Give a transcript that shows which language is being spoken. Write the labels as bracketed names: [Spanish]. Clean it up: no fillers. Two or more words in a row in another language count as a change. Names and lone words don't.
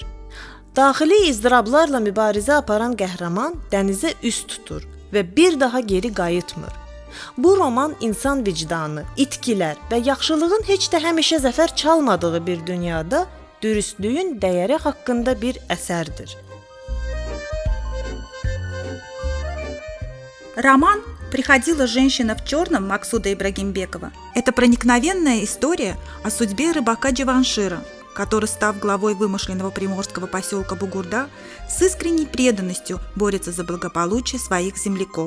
[Azerbaijani] Daxili izdirablarla mübarizə aparan qəhrəman dənizə üst tutur və bir daha geri qayıtmır. Bu roman insan vicdanı, itkilər və yaxşılığın heç də həmişə zəfər çalmadığı bir dünyada dürüstlüyün dəyəri haqqında bir əsərdir. [Russian] Роман «Приходила женщина в черном» Максуда Ибрагимбекова – это проникновенная история о судьбе рыбака Джаваншира, который, став главой вымышленного приморского поселка Бугурда, с искренней преданностью борется за благополучие своих земляков.